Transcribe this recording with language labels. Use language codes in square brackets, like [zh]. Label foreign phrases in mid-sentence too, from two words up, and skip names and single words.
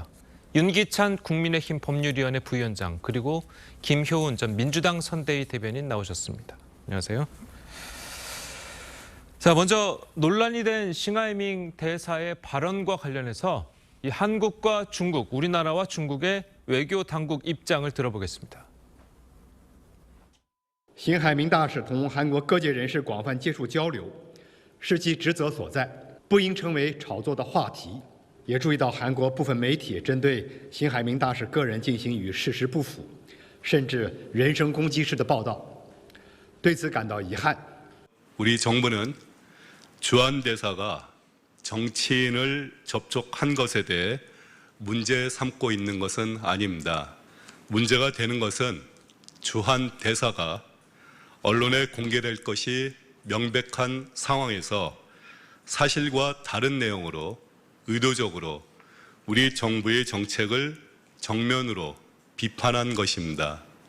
[ko] 윤기찬 국민의힘 법률위원회 부위원장 그리고 김효은 전 민주당 선대위 대변인 나오셨습니다. 안녕하세요. 자, 먼저 논란이 된 싱하이밍 대사의 발언과 관련해서 이 한국과 중국, 우리나라와 중국의 외교 당국 입장을 들어보겠습니다. [zh] 辛海明大使同韩国各界人士广泛接触交流，是其职责所在，不应成为炒作的话题。也注意到韩国部分媒体针对辛海明大使个人进行与事实不符，甚至人身攻击式的报道，对此感到遗憾。 [ko] 우리 정부는 주한 대사가 정치인을 접촉한 것에 대해 문제 삼고 있는 것은 아닙니다. 문제가 되는 것은 주한 대사가 언론에 공개될 것이 명백한 상황에서 사실과 다른 내용으로 의도적으로 우리 정부의 정책을 정면으로 비판한 것입니다.